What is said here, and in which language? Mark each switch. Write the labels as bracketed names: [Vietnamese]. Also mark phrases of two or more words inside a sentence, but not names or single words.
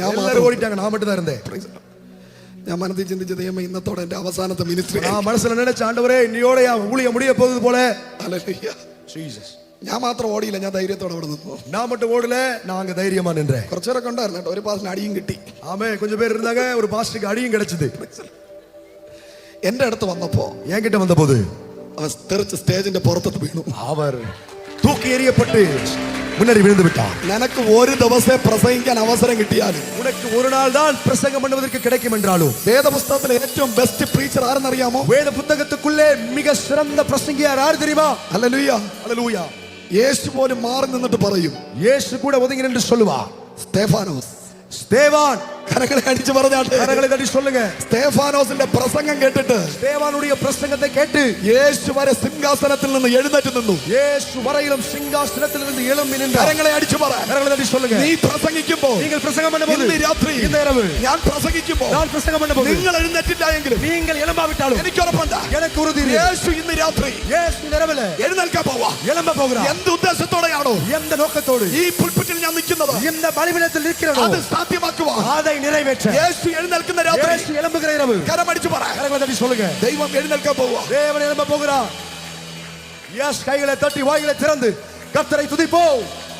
[Tamil] எல்லாரும் ഓടിட்டாங்க, நான் மட்டும் தான் இருந்தேன். [Malayalam] ഞാൻ മനസ്സിൽ ചിന്തിച്ച ദൈവമേ, ഇന്നത്തോടെ എന്റെ അവസാനത്തെ മിനിസ്ട്രി. [Tamil] நான் மனசுல நினைச்ச ஆண்டவரே, இன்னையோட ஊழியம் முடிய போகுது போல. [Malayalam] ഹല്ലേലൂയ. [Tamil] ஜீசஸ். [Malayalam] ഞാൻ മാത്രം ഓടിയില്ല, ഞാൻ ധൈര്യത്തോടെ അവിടെ നിന്നു. [Tamil] நான் மட்டும் ஓடல, நான் அங்க தைரியமா நின்றேன். [Malayalam] കുറച്ചേരൊക്കെ ഉണ്ടായിരുന്നു കേട്ടോ. ഒരു പാസ്റ്റിന് അടിയും കിട്ടി. [Tamil] ஆமே, கொஞ்சம் பேர் இருந்தாங்க. ஒரு பாஸ்டருக்கு அடியும் கிடைச்சது. [Malayalam] എന്റെ അടുത്ത് വന്നപ്പോ, [Tamil] என்கிட்ட வந்த போது [Malayalam] അവൻ തെറിച്ച് സ്റ്റേജിന്റെ പുറത്തോട്ട് വീണു. [Tamil] அவர் தூக்கி எறியப்பட்டு முன்னாடி விழுந்து விட்டார். [Malayalam] നിനക്ക് ഒരു ദിവസം പ്രസംഗിക്കാൻ അവസരം കിട്ടിയാലും, [Tamil] உனக்கு ஒரு நாள் தான் பிரசங்கம் பண்ணுவதற்கு கிடைக்கும் என்றாலும், [Malayalam] വേദപുസ്തകത്തിലെ ഏറ്റവും [English] best preacher [Malayalam] ആരെന്നറിയാമോ? [Tamil] வேத புத்தகத்துக்குள்ளே மிக சிறந்த பிரசங்கியார் யார் தெரியுமா? [Malayalam] ഹല്ലേലൂയ, [Tamil] ஹல்லேலூயா. [Malayalam] യേശു പോലും മാറി നിന്നിട്ട് പറയും, [Tamil] இயேசு கூட ஒதுங்கி நின்று சொல்லுவார், [Malayalam] സ്തേഫാനോസ്. [Tamil] ஸ்தேவான். [Malayalam] കരങ്ങളെ അടിച്ചു പറഞ്ഞാട്ടെ. [Tamil] கரங்களை தட்டி சொல்லுங்க. [Malayalam] സ്തേഫാനോസിന്റെ പ്രസംഗം കേട്ടിട്ട്, [Tamil] ஸ்தேவானுடைய பிரசங்கத்தை கேட்டு [Malayalam] യേശു വരെ സിംഹാസനത്തിൽ നിന്ന് എഴുന്നേറ്റ് നിന്നു. [Tamil] இயேசு வரையிலும் சிங்காசனத்திலிருந்து எழும்பி நின்றார். [Malayalam] കരങ്ങളെ അടിച്ചു പറ. [Tamil] கரங்களை தட்டி சொல்லுங்க. [Malayalam] നീ പ്രസംഗിക്കുമ്പോൾ, [Tamil] நீங்கள் பிரசங்கம் பண்ணும்போது, [Malayalam] ഇന്ന് രാത്രി, [Tamil] இந்த இரவு [Malayalam] ഞാൻ പ്രസംഗിക്കുമ്പോൾ, [Tamil] நான் பிரசங்கம் பண்ணும்போது, [Malayalam] നിങ്ങൾ എഴുന്നേറ്റില്ല എങ്കിലും [Tamil] நீங்கள் எழும்பாவிட்டாலும் [Malayalam] എനിക്ക് ഉറപ്പുണ്ട്, [Tamil] எனக்கு உறுதி இருக்கு. [Malayalam] യേശു ഇന്ന് രാത്രി [Tamil] இயேசு இந்த இரவுல [Malayalam] എഴുന്നേൽക്കാൻ പോവാ. [Tamil] எழும்ப போகிறார். [Malayalam] എന്ത് ഉദ്ദേശത്തോടെയാണോ [Tamil] எந்த நோக்கத்தோடு [Malayalam] ഈ പുൽപിറ്റിൽ ഞാൻ നിൽക്കുന്നത്, [Tamil] இந்த பலிபீடத்தில் இருக்கிறதோ [Malayalam] അത് സാധ്യമാക്കുവാൻ [Tamil] அதை நிறைவேற்ற [Malayalam] യേശു എഴുന്നേൽക്കുന്ന രാത്രി [Tamil] இயேசு எழும்புகிற இரவு. [Malayalam] കരമടിച്ചു പറ. [Tamil] கரங்களை தட்டி சொல்லுங்க. [Malayalam] ദൈവം എഴുന്നേൽക്കാൻ പോവാ. [Tamil] தேவன் எழும்ப போகிறார். கைகளை தட்டி வாய்களை திறந்து கர்த்தரை துதிப்போம்.